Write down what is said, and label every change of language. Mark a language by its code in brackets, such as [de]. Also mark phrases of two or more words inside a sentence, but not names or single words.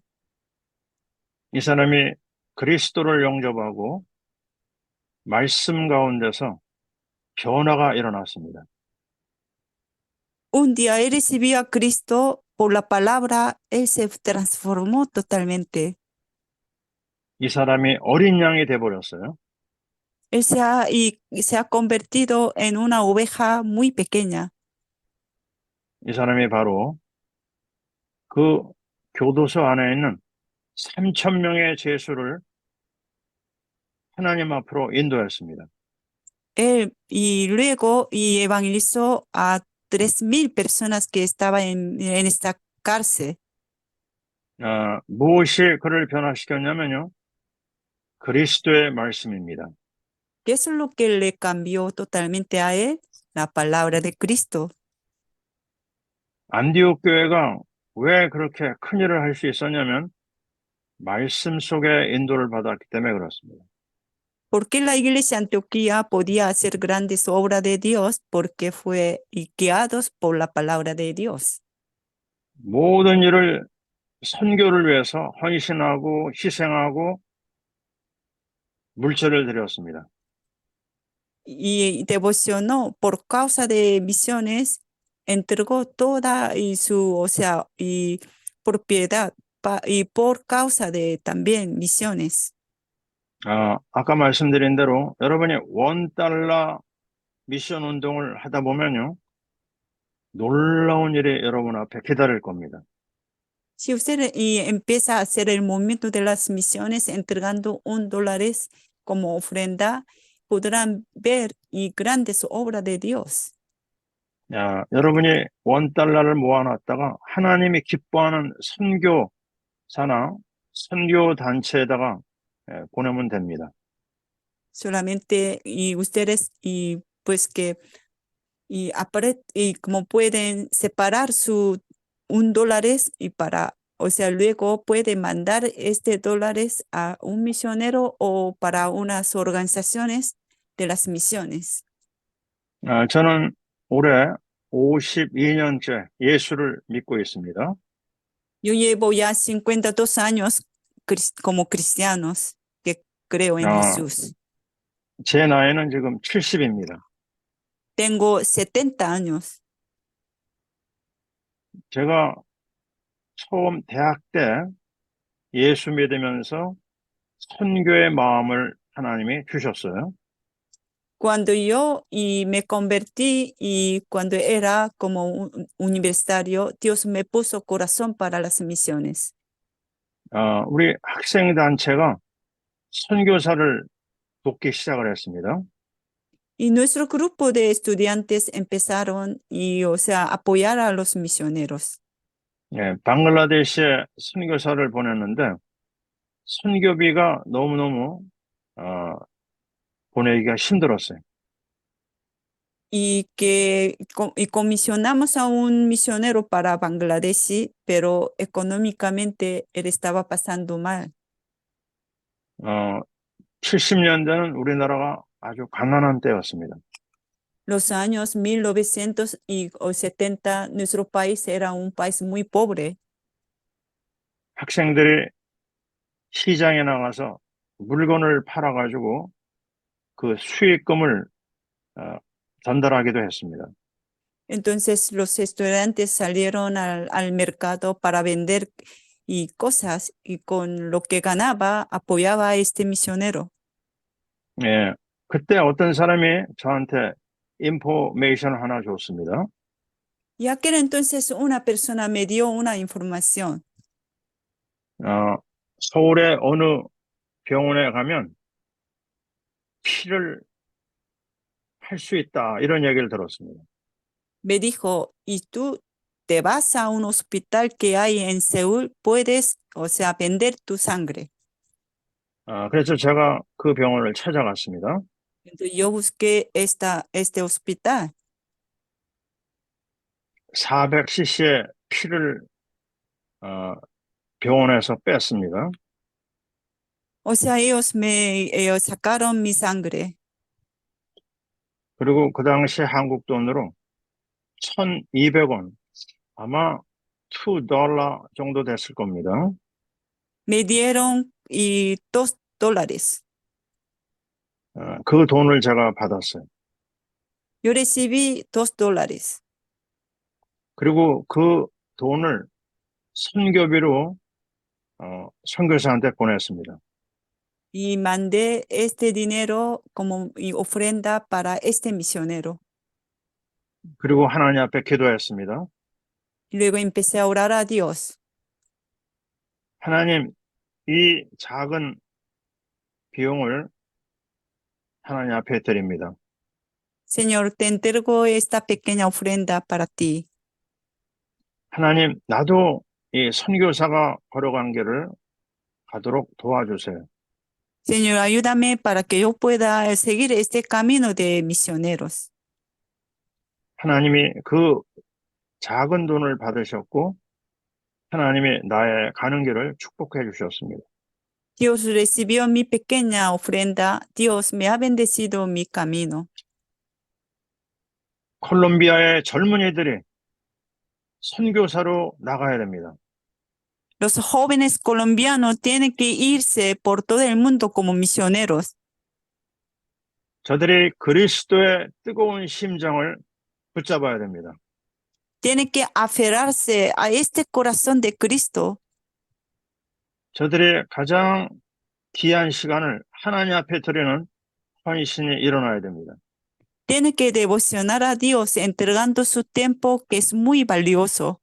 [ko] 이 사람이 그리스도를 영접하고 말씀 가운데서 변화가 일어났습니다. [es] Un día él recibió a Cristo por la palabra, él se transformó totalmente. [ko] 이 사람이 어린 양이 돼버렸어요. [es] Él se ha convertido en una oveja muy pequeña. [ko] 이 사람이 바로 그 교도소 안에 있는 3,000명의 죄수를 하나님 앞으로 인도했습니다. [es] Él y luego evangelizó a 3,000 personas que estaban en esta cárcel. [ko] 무엇이 그를 변화시켰냐면요. 그리스도의 말씀입니다. [es] ¿Qué es lo que le cambió totalmente a él? La palabra de Cristo. [ko] 안디옥 교회가 왜 그렇게 큰 일을 할 수 있었냐면 말씀 속에 인도를 받았기 때문에 그렇습니다. [es] ¿Por qué la iglesia de Antioquía podía hacer grandes obras de Dios? Porque fue guiados por la palabra de Dios. [ko] 모든 일을 선교를 위해서 헌신하고 희생하고 물질을 드렸습니다. [es] Y devocionó por causa de misiones, entregó toda y propiedad y por causa de también misiones. [ko] 아까 말씀드린 대로 여러분이 $1 미션 운동을 하다 보면요. 놀라운 일이 여러분 앞에 기다릴 겁니다. [es] Si usted empieza a hacer el movimiento de las misiones entregando $1 como ofrenda, podrán ver grandes obras de Dios. [ko] 여러분이 $1를 모아놨다가 하나님이 기뻐하는 선교사나 선교단체에다가 보내면 됩니다. [es] Solamente ustedes pues que como pueden separar su $1 y luego puede mandar $1 a un misionero o para unas organizaciones de las misiones. [ko] 저는 올해 52년째 예수를 믿고 있습니다. [es] Yo llevo ya 52 años como cristianos que creo en 아, Jesús. [ko] 제 나이는 지금 70입니다. [es] Tengo 70 años. [ko] 제가 처음 대학 때 예수 믿으면서 선교의 마음을 하나님이 주셨어요. [es] Cuando yo me convertí y cuando era como universitario, Dios me puso corazón para las misiones. [ko] 우리 학생 단체가 선교사를 돕기 시작을 했습니다. [es] Y nuestro grupo de estudiantes empezaron o sea, apoyar a los misioneros. [ko] 예, 방글라데시에 선교사를 보냈는데 선교비가 너무너무 보내기가 힘들었어요. [es] Y comisionamos a un misionero para Bangladesh, pero económicamente él estaba pasando mal. [ko] 70년대는 우리나라가 아주 가난한 때였습니다. [es] Los años 1970, nuestro país era un país muy pobre. [ko] 학생들이 시장에 나가서 물건을 팔아가지고 그 수익금을 전달하기도 했습니다. [es] Entonces los estudiantes salieron al mercado para vender y cosas y con lo que ganaba apoyaba a este misionero. [ko] 예, 그때 어떤 사람이 저한테 인포메이션 하나 줬습니다. [es] Y aquel entonces una persona me dio una información. [ko] 서울의 어느 병원에 가면 피를 팔 수 있다 이런 얘기를 들었습니다. [es] Me dijo, y tú te vas a un hospital que hay en Seúl, puedes, o sea, vender tu sangre. [ko] 그래서 제가 그 병원을 찾아갔습니다. [es] Entonces yo busqué este hospital. [ko] 400cc의 피를 병원에서 뺐습니다. [es] O sea, ellos sacaron mi sangre. [ko] 그리고 그 당시 한국 돈으로 1,200원, 아마 $2 정도 됐을 겁니다. [es] Me dieron $2. [ko] 그 돈을 제가 받았어요. [es] Yo recibí $2. [ko] 그리고 그 돈을 선교비로 선교사한테 보냈습니다. [es] Y mandé este dinero como ofrenda para este misionero. [ko] 그리고 하나님 앞에 기도했습니다. [es] Y luego empecé a orar a Dios. [ko] 하나님, 이 작은 비용을 하나님 앞에 드립니다. [es] Señor, te entrego esta pequeña ofrenda para ti. [ko] 하나님, 나도 이 선교사가 걸어간 길을 가도록 도와주세요. [es] Señor, ayúdame para que yo pueda seguir este camino de misioneros. [ko] 하나님이 그 작은 돈을 받으셨고 하나님이 나의 가는 길을 축복해 주셨습니다. [es] Dios recibió mi pequeña ofrenda. Dios me ha bendecido mi camino. [ko] 콜롬비아의 젊은이들이 선교사로 나가야 됩니다. [es] Los jóvenes colombianos tienen que irse por todo el mundo como misioneros. [ko] 저들이 그리스도의 뜨거운 심장을 붙잡아야 됩니다. [es] Tienen que aferrarse a este corazón de Cristo. [ko] 저들이 가장 귀한 시간을 하나님 앞에 드리는 헌신이 일어나야 됩니다. [es] Tienen que devocionar a Dios entregando su tiempo que es muy valioso.